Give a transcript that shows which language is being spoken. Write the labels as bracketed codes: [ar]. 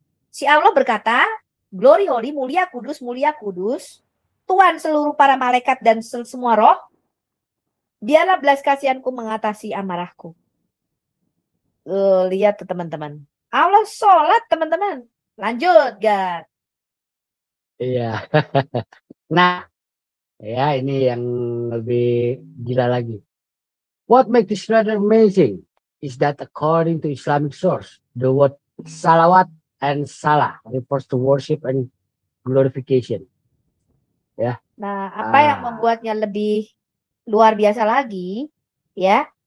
[id] Si Allah berkata, [en] glory holy, [id] mulia kudus, Tuhan seluruh para malaikat dan semua roh, biarlah belas kasihanku mengatasi amarahku. Lihat tuh teman-teman. Allah sholat teman-teman. Lanjut, Gad. Iya. Nah, ya ini yang lebih gila lagi. [en] What makes this rather amazing is that according to Islamic source, the word salawat and salah refers to worship and glorification. [id] Ya. Nah, apa yang membuatnya lebih luar biasa lagi, ya?